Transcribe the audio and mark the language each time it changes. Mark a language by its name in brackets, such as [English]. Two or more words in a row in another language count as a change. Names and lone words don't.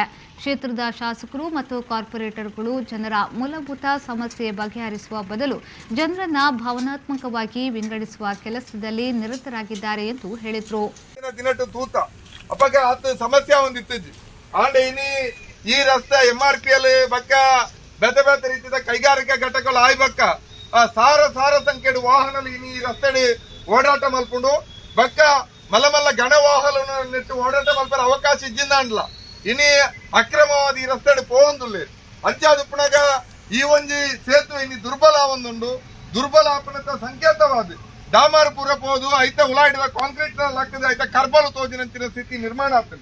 [Kannada] ಕ್ಷೇತ್ರದ ಶಾಸಕರು ಮತ್ತು ಕಾರ್ಪೊರೇಟರ್ಗಳು ಜನರ ಮೂಲಭೂತ ಸಮಸ್ಯೆ ಬಗೆಹರಿಸುವ ಬದಲು ಜನರನ್ನ ಭಾವನಾತ್ಮಕವಾಗಿ ವಿಂಗಡಿಸುವ ಕೆಲಸದಲ್ಲಿ ನಿರತರಾಗಿದ್ದಾರೆ ಎಂದು ಹೇಳಿದರು. [Tulu] ಸಮಸ್ಯೆ ಹೊಂದಿತ್ತು ಆಂಡೆ ಈ ರಸ್ತೆ MRPL ಬಕ್ಕ ಬೇತೆ ಬೇತೆ ರೀತಿಯ ಕೈಗಾರಿಕಾ ಘಟಕಗಳು ಆಯ್ಬಕ್ಕ ಸಾರ ಸಂಖ್ಯೆಡು ವಾಹನ ಈ ರಸ್ತೆ ಓಡಾಟ ಮಲ್ಪುಂಡು ಬಕ್ಕ ಮಲ್ಲ ಗಣ ವಾಹನ ನೆಟ್ಟು ಓಡಾಟ ಮಲ್ಪರ ಅವಕಾಶ ಇದ್ದಿಂದ ಅಂಡ್ಲ ಇನಿ ಅಕ್ರಮವಾದ ಈ ರಸ್ತೆ ಪೋಂದುಲ್ಲೆ ಅಂಚಾದ ಪುನಗ ಈ ಒಂಜಿ ಸೇತುವೆ ಇನಿ ದುರ್ಬಲ ಒಂದುಂಡು ದುರ್ಬಲ ಆಪಣದ ಸಂಕೇತವಾದ ಡಾಮರ್ ಪೂರ ಪೋದು ಐತ ಉಲಾಡಿದ ಕಾಂಕ್ರೀಟ್ ಹಾಕದ ಐತ ಕರ್ಬಲು ತೋಜಿನಂತಿನ ಸ್ಥಿತಿ [Kannada] ನಿರ್ಮಾಣ ಆಗ್ತದೆ.